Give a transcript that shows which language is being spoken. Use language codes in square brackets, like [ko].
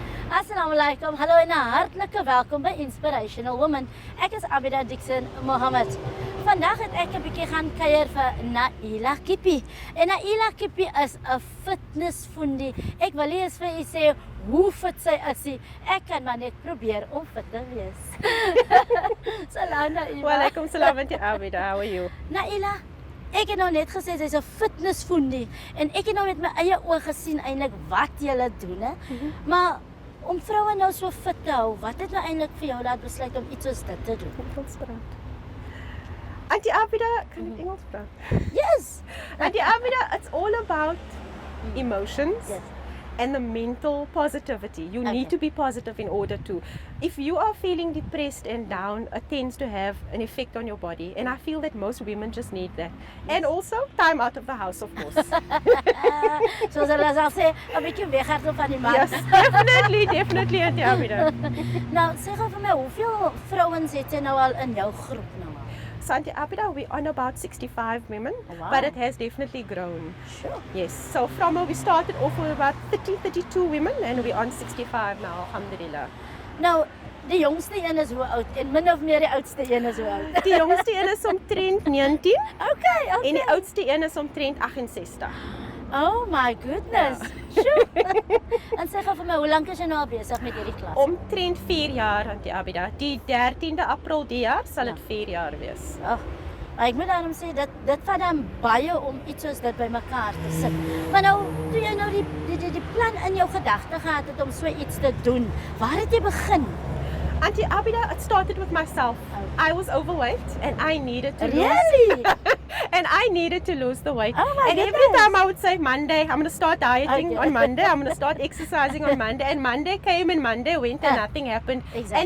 [af] Assalamualaikum, hallo en 'n hartlike welkom by Inspirational Woman. Ek is Abida Dixon Mohammed. Vandag het ek 'n bietjie gaan kuier vir Naila Kippie. En Naila Kippie is 'n fitnessfondie. Ek wil nie eens vir u sê hoe fit sy is nie. Ek kan maar net probeer om fit te wees. Salam Naila. [en] Walaikum salam Auntie Abida, how are you? [af] Naila, ek het nou net gesê sy's 'n fitnessfondie en ek het nou met my eie oë gesien eintlik wat jy doen, hè. Maar om vroue nou so fit te hou, wat het nou eintlik vir jou laat besluit om iets soos dit te doen? Auntie Abida, kan ik Engels praten? [en] Yes! Auntie Abida, it's all about emotions. Yes. And the mental positivity. You Okay. need to be positive in order to. If you are feeling depressed and down, it tends to have an effect on your body. And I feel that most women just need that. And also, time out of the house, of course. [af] Soos hulle sal sê, 'n bietjie weghardloop van die man. [en] Yes, definitely, Auntie Abida. [af] Nou, sê gou vir my, hoeveel vrouens het jy nou al in jou groep nou al? [en] So Auntie Abida, we're on about 65 women, Oh, wow. but it has definitely grown. Sure. Yes, so we started off with about 32 women and we're on 65 now, alhamdulillah. [af] Nou, die jongste een is hoe oud en min of meer die oudste een is hoe oud? Die jongste een is omtrent 19 [en] Okay. [af] en die oudste een is omtrent 68. [en] Oh my goodness. Sure. [af] En sê gou vir my, hoe lank is jy nou al besig met hierdie klas? Omtrent 4 jaar, Auntie Abida. Die 13de April die jaar sal dit 4 jaar wees. Ag, ek moet daarom sê dit vat dan baie om iets soos dit bymekaar te sit. Maar nou, toe jy nou die plan in jou gedagte gehad het om so iets te doen, waar het jy begin? [en] Auntie Abida, it started with myself. I was overweight and I needed to Really? and I needed to lose the weight. Oh my and every goodness. time I would say Monday, I'm going to start dieting Okay. on Monday, I'm going to start exercising on Monday, and Monday came and Monday went and nothing happened. Exactly.